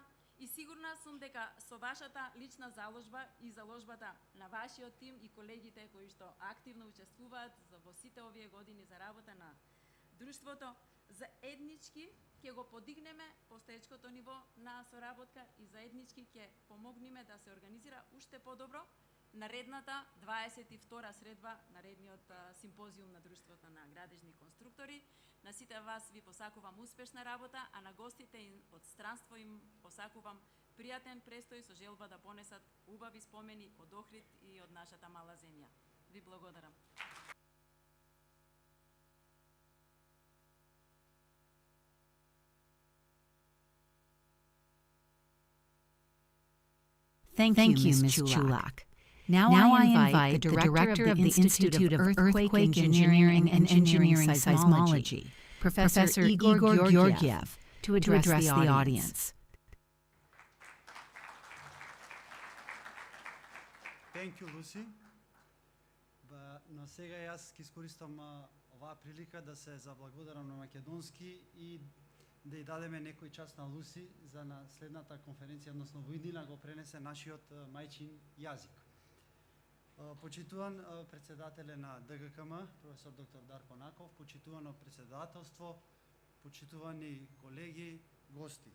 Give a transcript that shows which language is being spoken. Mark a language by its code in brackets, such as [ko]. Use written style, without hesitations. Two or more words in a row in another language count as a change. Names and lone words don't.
[mk] и сигурна сум дека со вашата лична заложба и заложбата на вашиот тим и колегите кои што активно учествуваат во сите овие години за работа на Друштвото, заеднички ќе го подигнеме постоечкото ниво на соработка и заеднички ќе помогнеме да се организира уште подобро наредната 22-ра средба, наредниот симпозиум на Друштвото на градежни конструктори. На сите вас ви посакувам успешна работа, а на гостите од странство им посакувам пријатен престој со желба да понесат убави спомени од Охрид и од нашата мала земја. Ви благодарам. [en] Thank you, Ms. Chulak. Now I invite the Director of the Institute of Earthquake Engineering and Engineering Seismology, Professor Igor Georgiev, to address the audience. Thank you, Lucy. [mk] Но сега јас ќе искористам оваа прилика да се заблагодарам на македонски и да ја дадеме некој час на Луси за на следната конференција, односно во иднина го пренесе нашиот мајчин јазик. Почитуван председателе на ДГКМ, професор доктор Дарко Наков, почитувано председателство, почитувани колеги, гости.